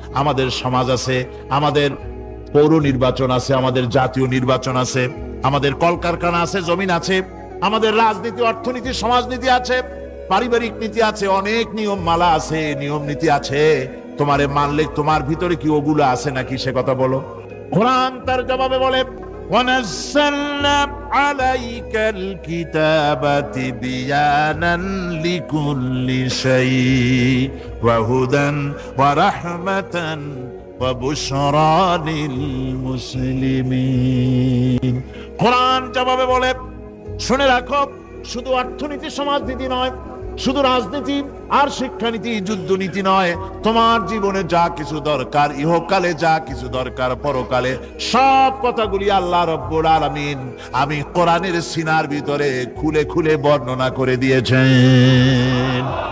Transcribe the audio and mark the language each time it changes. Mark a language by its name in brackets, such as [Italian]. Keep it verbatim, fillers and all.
[Bangla] আমাদের সমাজ আছে, আমাদের পৌর নির্বাচন আছে, আমাদের জাতীয় নির্বাচন আছে, আমাদের কলকারখানা আছে, জমিন আছে, আমাদের রাজনীতি, অর্থনীতি, সমাজনীতি আছে, পারিবারিক নীতি আছে, অনেক নিয়ম মালা আছে, নিয়ম নীতি আছে। তোমারে মানলে তোমার ভিতরে কি ওগুলো আছে নাকি সে কথা বলো। কোরআন তার জবাবে বলে, [Arabic] وَنَزَّلْنَا عَلَيْكَ الْكِتَابَ بِيَانًا لِكُلِّ شَيْءٍ وَهُدًى وَرَحْمَةً وَبُشْرَى لِلْمُسْلِمِينَ। [Bangla] কোরআন জবাবে বলে, শুনে রাখো, শুধু অর্থনীতি, সমাজনীতি নয়, শুধু রাজনীতি আর শিক্ষানীতি, যুদ্ধনীতি নয়, তোমার জীবনে যা কিছু দরকার, ইহকালে যা কিছু দরকার, পরকালে, সব কথাগুলি আল্লাহ রব্বুল আলামিন আমি কোরআনের সিনার ভিতরে খুলে খুলে বর্ণনা করে দিয়েছেন।